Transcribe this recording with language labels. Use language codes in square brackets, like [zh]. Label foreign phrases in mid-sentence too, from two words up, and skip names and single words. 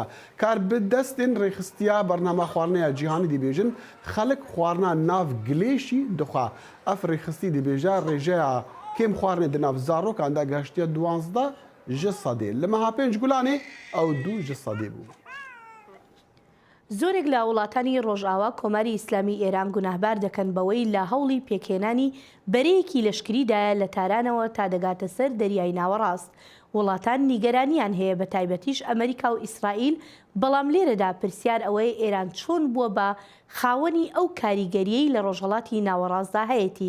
[ku] Kar bi destên rêxistiya bername xwarineya cîhanî dibêjin xelek xwarina nav gilêşî dixwe. Ev rêxistî dibêje rêjeya kêm xwarinê di nav zarokan de geştiya 12 ji sedê. Li meha 5 gulanê ew 2 ji sedê bû. [ckb] زۆرێک لە وڵاتانی ڕۆژئاوا کۆماری ئیسلامی ئێران گوناهبار دەکەن بەوەی لە هەوڵی پێکهێنانی بەرەیەکی لەشکریدایە لە تارانەوە تا دەگاتە سەر دەریای ناوەڕاست. وڵاتان نیگەرانیان هەیە بە تایبەتیش ئەمریکا و ئیسرائیل، بەڵام لێرەدا پرسیار ئەوەی ئێران چۆن بووە بە خاوەنی ئەو کاریگەریەی لە ڕۆژهەڵاتی ناوەڕاستدا هەیەی.